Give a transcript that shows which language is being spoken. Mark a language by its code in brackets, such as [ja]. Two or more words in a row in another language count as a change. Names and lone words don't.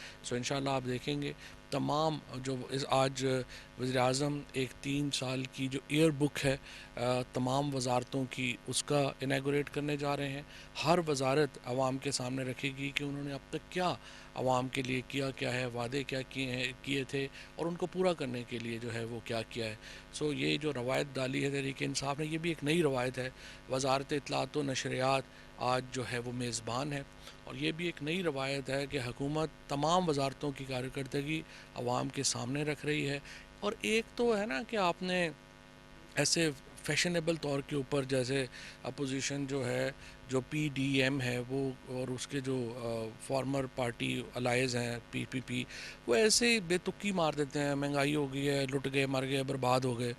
[ur] سو انشاءاللہ آپ دیکھیں گے تمام جو آج وزیر اعظم ایک 3 سال کی جو [en] year book [ur] ہے تمام وزارتوں کی, اس کا انیگوریٹ کرنے جا رہے ہیں. ہر وزارت عوام کے سامنے رکھے گی کہ انہوں نے اب تک کیا عوام کے لیے کیا ہے, وعدے کیا کیے تھے اور ان کو پورا کرنے کے لیے جو ہے وہ کیا ہے. سو یہ جو روایت ڈالی ہے تحریک انصاف نے, یہ بھی ایک نئی روایت ہے. وزارت اطلاعات و نشریات آج جو ہے وہ میزبان ہے, اور یہ بھی ایک نئی روایت ہے کہ حکومت تمام وزارتوں کی کارکردگی عوام کے سامنے رکھ رہی ہے. اور ایک تو ہے نا کہ آپ نے ایسے فیشنیبل طور کے اوپر, جیسے اپوزیشن جو ہے, جو پی ڈی ایم ہے وہ, اور اس کے جو [en] former party allies [ur] ہیں پی پی, وہ ایسے ہی بے تکی مار دیتے ہیں, مہنگائی ہو گئی ہے, لٹ گئے, مر گئے, برباد ہو گئے.